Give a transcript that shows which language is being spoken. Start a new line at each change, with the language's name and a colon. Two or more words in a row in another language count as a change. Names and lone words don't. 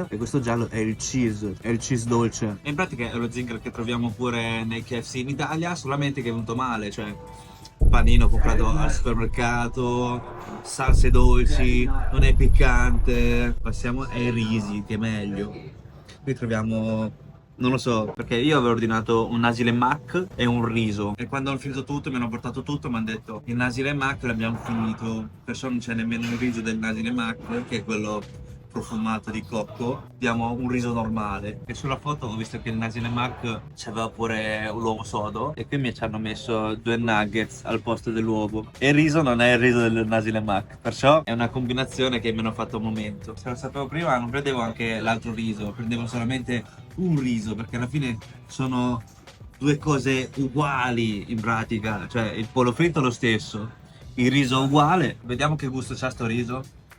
Italian: E questo giallo è il cheese dolce. E in pratica è lo zinger che troviamo pure nei KFC in Italia, solamente che è venuto male, cioè panino comprato al supermercato, salse dolci, non è piccante. Passiamo ai risi, che è meglio. Qui troviamo, non lo so, perché io avevo ordinato un
Malay: nasi lemak
Italian: e un riso. E quando hanno finito tutto, mi hanno portato tutto, mi hanno detto il
Malay: nasi lemak
Italian: l'abbiamo finito. Perciò non c'è nemmeno il riso del
Malay: nasi lemak,
Italian: che è quello profumato di cocco. Diamo un riso normale. E sulla foto ho visto che il
Malay: nasi lemak
Italian: c'aveva pure l'uovo sodo. E qui ci hanno messo due nuggets al posto dell'uovo. E il riso non è il riso del
Malay: nasi lemak.
Italian: Perciò è una combinazione che mi hanno fatto un momento. Se lo sapevo prima non prendevo anche l'altro riso. Prendevo solamente un riso, perché alla fine sono due cose uguali in pratica. Cioè il pollo fritto è lo stesso, il riso uguale. Vediamo che gusto c'ha sto riso.